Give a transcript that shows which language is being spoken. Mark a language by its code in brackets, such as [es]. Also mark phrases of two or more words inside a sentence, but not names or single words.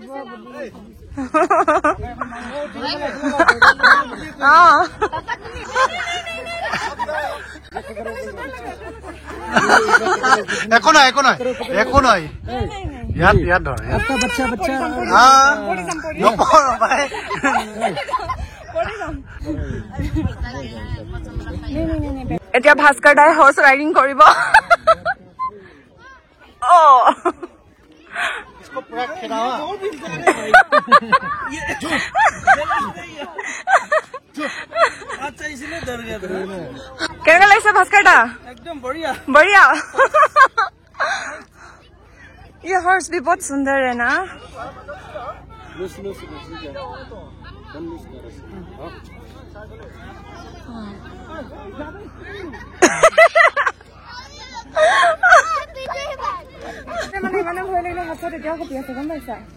[as] एको নাই ইয়াত ইয়াত ধৰ [hi] बच्चा बच्चा [as] নপঢ় ভাই এতিয়া ভাস্কৰ দাই [en] horse riding [as] কৰিব [hi] इसको पूरा खिलावा अच्छा इसलिए डर गया [as] কেনেকুৱা লাগিছে ভাস্কৰ দা [hi] एकदम बढ़िया बढ़िया ये हॉर्स भी बहुत सुंदर है ना [as] মানে ইমানে ভয় লাগিলে হাতত এতিয়াও কপি আছে গম পাইছা